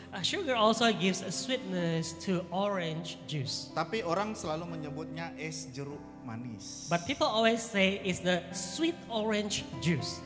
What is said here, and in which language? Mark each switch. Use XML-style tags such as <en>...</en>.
<en>Sugar also gives a sweetness to orange juice.</en> <id>Tapi orang selalu menyebutnya es jeruk manis.</id> <en>But people always say it's the sweet orange juice.</en>